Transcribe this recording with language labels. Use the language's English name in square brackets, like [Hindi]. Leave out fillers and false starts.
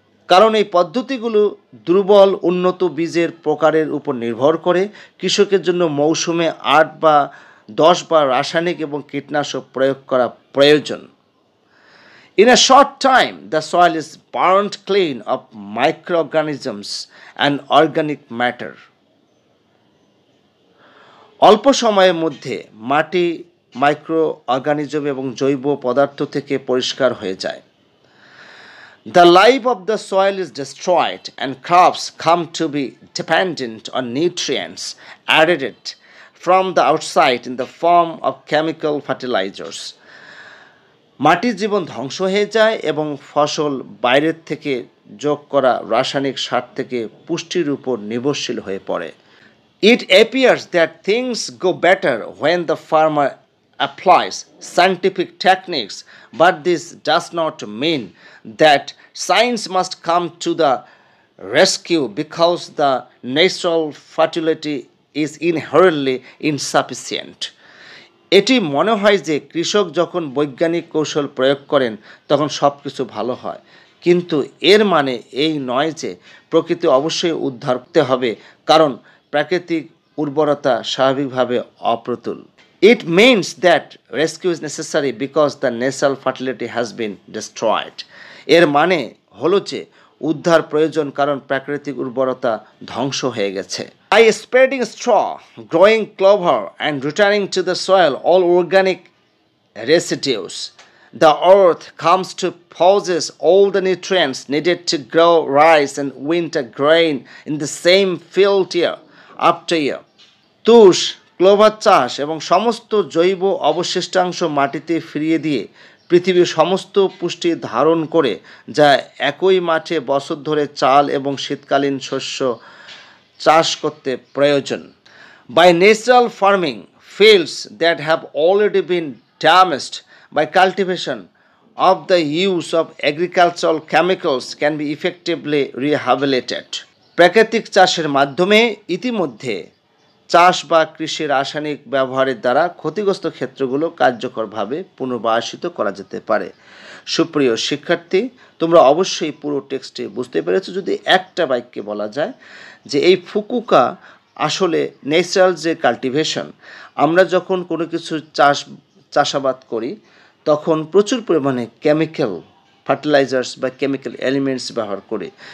[Bangla] কারণ এই পদ্ধতিগুলো দুর্বল উন্নত বীজের প্রকারের উপর নির্ভর করে, কৃষকের জন্য মৌসুমে 8 বা 10 বার রাসায়নিক এবং কীটনাশক প্রয়োগ করা প্রয়োজন। [English] In a short time, the soil is burnt clean of microorganisms and organic matter. [Bangla] অল্প সময়ের মধ্যে মাটি মাইক্রো অর্গানিজম এবং জৈব পদার্থ থেকে পরিষ্কার হয়ে যায়। [English] The life of the soil is destroyed and crops come to be dependent on nutrients added from the outside in the form of chemical fertilizers. [Bangla] মাটির জীবন ধ্বংস হয়ে যায় এবং ফসল বাইরের থেকে যোগ করা রাসায়নিক সার থেকে পুষ্টির উপর নির্ভরশীল হয়ে পড়ে। [English] It appears that things go better when the farmer applies scientific techniques, but this does not mean that science must come to the rescue because the natural fertility is inherently insufficient. [Bangla] এটি মনে হয় যে কৃষক যখন বৈজ্ঞানিক কৌশল প্রয়োগ করেন তখন সব কিছু ভালো হয়, কিন্তু এর মানে এই নয় যে প্রকৃতি অবশ্যই উদ্ধার করতে হবে, কারণ প্রাকৃতিক উর্বরতা স্বাভাবিকভাবে অপ্রতুল। [English] It means that rescue is necessary because the natural fertility has been destroyed. [Bangla] এর মানে হলো যে উদ্ধার প্রয়োজন কারণ প্রাকৃতিক উর্বরতা ধ্বংস হয়ে গেছে। [English] By spreading straw, growing clover, and returning to the soil all organic residues, the earth comes to possess all the nutrients needed to grow rice and winter grain in the same field year after year. [Bangla] তুষ, clover চাষ এবং সমস্ত জৈব অবশিষ্টাংশ মাটিতে ফিরিয়ে দিয়ে পৃথিবীর সমস্ত পুষ্টি ধারণ করে, যা একই মাঠে বছর ধরে চাল এবং শীতকালীন শস্য চাষ করতে প্রয়োজন। [English] By natural farming, fields that have already been damaged by cultivation of the use of agricultural chemicals can be effectively rehabilitated. [Bangla] প্রাকৃতিক চাষের মাধ্যমে ইতিমধ্যে চাষ বা কৃষি রাসায়নিক ব্যবহারের দ্বারা ক্ষতিগ্রস্ত ক্ষেত্রগুলো কার্যকরভাবে পুনর্বাসিত করা যেতে পারে। সুপ্রিয় শিক্ষার্থী, তোমরা অবশ্যই পুরো টেক্সটে বুঝতে পেরেছো। যদি একটা বাক্যে বলা যায় যে এই ফুকুকা আসলে ন্যাচারাল যে কাল্টিভেশন, আমরা যখন কোনো কিছু চাষাবাদ করি তখন প্রচুর পরিমাণে কেমিক্যাল ফার্টিলাইজার্স বা কেমিক্যাল এলিমেন্টস ব্যবহার করি।